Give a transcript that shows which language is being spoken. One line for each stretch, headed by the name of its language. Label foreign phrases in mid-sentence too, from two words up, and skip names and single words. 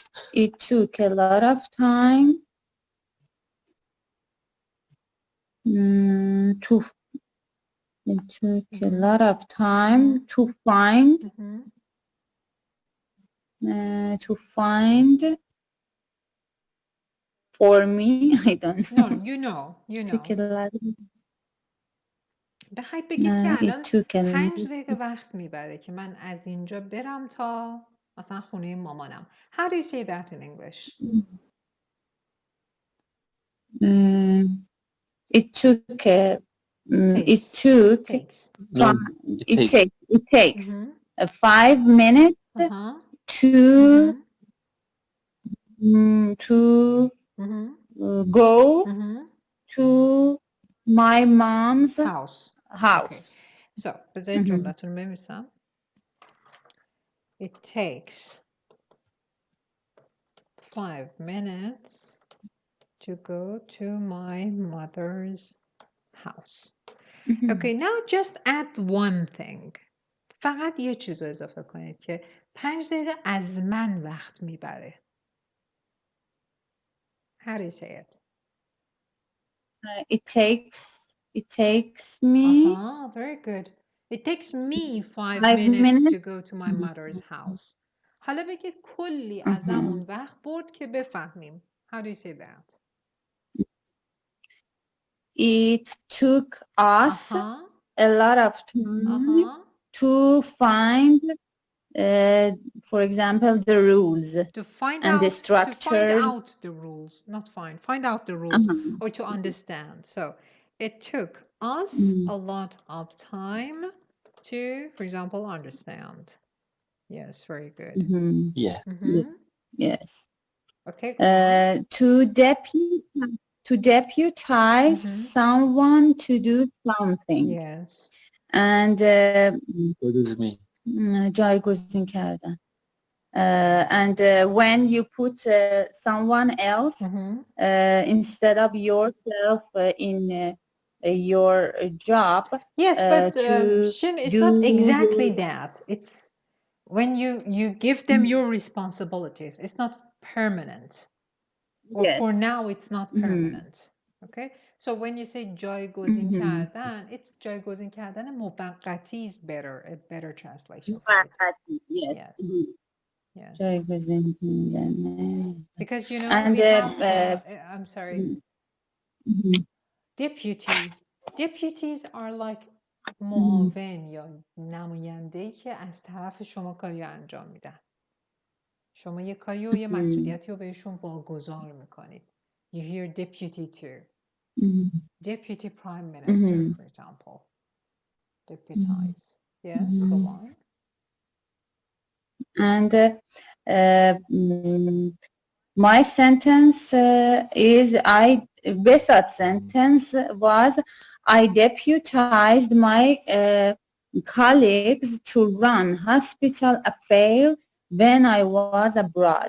English: It took a lot of time to find for me. I don't know. No, you know. Took a lot of
Persian: بخواید بگید که الان
English: it took a
Persian: 5 دقیقه وقت میبره که من از اینجا برم تا مثلا خونه مامانم.
English: How do you say that in English? It takes 5 minutes to go to my mom's house. Okay. So,
Persian: بذارید جملتون بنویسم.
English: It takes 5 minutes to go to my mother's house. Okay, now just add one thing.
Persian: فقط یه چیز رو اضافه کنید که 5 دقیقه از من وقت میبره.
English: How do you say it? It takes me. Very good. It takes me 5 minutes to go to my mother's house.
Persian: حالا بگید کلی ازمون وقت برد که بفهمیم.
English: How do you say that? It took us a lot of time to find, for example, the rules the structure. To find out the rules, not find out the rules or to understand. So it took us a lot of time to, for example, understand. Yes, very good. Yeah. Yes. Okay. To deputize someone to do something. Yes. And What does it mean?
Persian: جایگزین کردن.
English: And when you put someone else instead of yourself in your job. Yes, but it's not exactly that. It's when you give them your responsibilities. It's not permanent. Or for now, it's not permanent. Okay? So when you say
Persian: جایگزین کردن,
English: it's
Persian: جایگزین کردن موقتی
English: is better, a better translation. Yes. Yes.
Persian: جایگزین کردن.
English: Because you know, and we have, I'm sorry, deputies are like
Persian: معاون یا نماینده‌ای که از طرف شما کاری انجام میدن. شما یه کاری و یه مسئولیتی رو بهشون واگذار میکنید.
English: You hear deputy too. Deputy Prime Minister, for example. Deputize. Yes, go on. And my sentence is Besat sentence was I deputized my colleagues to run hospital affairs when I was abroad.